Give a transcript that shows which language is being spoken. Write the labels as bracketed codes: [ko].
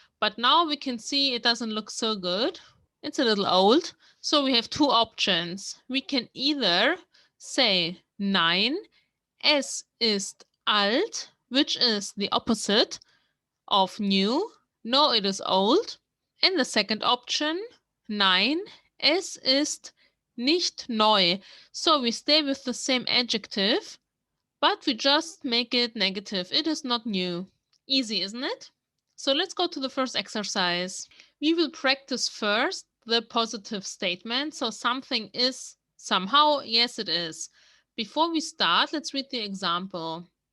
[en] But now we can see it doesn't look so good. It's a little old. So we have two options. We can either say [de] nein, es ist alt, [en] which is the opposite of new. No, it is old. And the second option, [de] nein, es ist nicht neu. [en] So we stay with the same adjective, but we just make it negative. It is not new. Easy, isn't it? So let's go to the first exercise. We will practice first the positive statement. So something is somehow, yes, it is. Before we start, let's read the example.